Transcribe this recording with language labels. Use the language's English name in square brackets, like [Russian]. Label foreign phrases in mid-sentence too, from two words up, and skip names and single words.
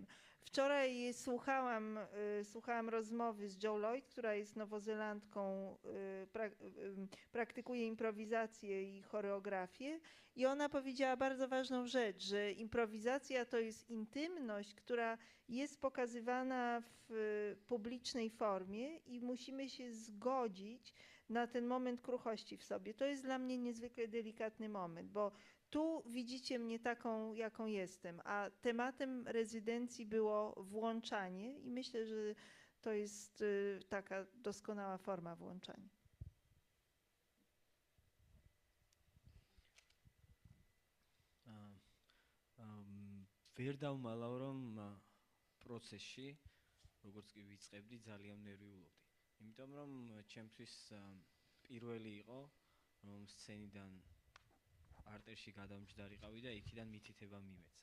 [Polish] Wczoraj słuchałam rozmowy z Jo Lloyd, która jest Nowozelandką, praktykuje improwizację i choreografię i ona powiedziała bardzo ważną rzecz, że improwizacja to jest intymność, która jest pokazywana w publicznej formie i musimy się zgodzić na ten moment kruchości w sobie. To jest dla mnie niezwykle delikatny moment, bo tu widzicie mnie taką, jaką jestem, a tematem rezydencji było włączanie i myślę, że to jest taka doskonała forma włączania. [Georgian] ვერ დავმალავ რომ პროცესში როგორც კი ვიწყებდი ძალიან ნერვიულობდი. იმიტომ რომ ჩემთვის პირველი იყო რომ სცენიდან არტერში გადამჯდარიყავი და იქიდან მითითება მიმეცა.